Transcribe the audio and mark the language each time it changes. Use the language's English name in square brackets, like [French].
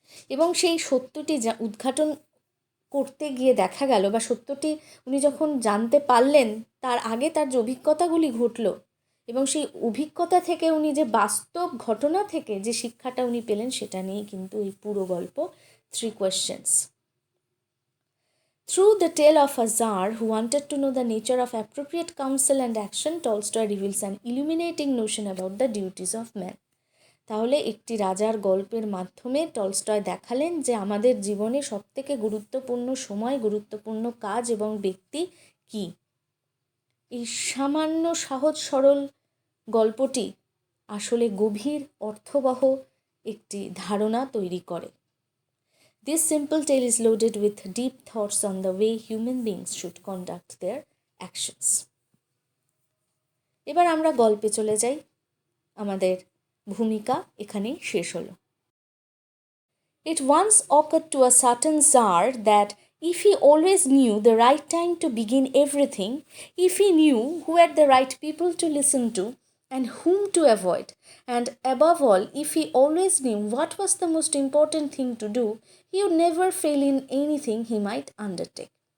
[Bangla] এবং সেই সত্যটি উদ্ঘাটন করতে গিয়ে দেখা গেল বা সত্যটি উনি যখন জানতে পারলেন তার আগে তার যে অভিজ্ঞতাগুলি ঘটল এবং সেই অভিজ্ঞতা থেকে উনি যে বাস্তব ঘটনা থেকে যে শিক্ষাটা উনি পেলেন সেটা নিয়েই কিন্তু এই পুরো গল্প three questions. [English] Through the tale of a Tsar who wanted to know the nature of appropriate counsel and action, Tolstoy reveals an illuminating notion about the duties of man. [Bangla] তাহলে একটি রাজার গল্পের মাধ্যমে টলস্টয় দেখালেন যে আমাদের জীবনে সবথেকে গুরুত্বপূর্ণ সময়, গুরুত্বপূর্ণ কাজ এবং ব্যক্তি কি। এই সামান্য সহজ সরল গল্পটি আসলে গভীর অর্থবহ একটি ধারণা তৈরি করে। [English] This simple tale is loaded with deep thoughts on the way human beings should conduct their actions. [Bangla] এবার আমরা গল্পে চলে যাই, আমাদের ভূমিকা এখানেই শেষ হলো। [English] It once occurred to a certain Tsar that if he always knew the right time to begin everything, if he knew who had the right people to listen to and whom to avoid, and above all, if he always knew what was the most important thing to do, he would never fail in anything he might undertake.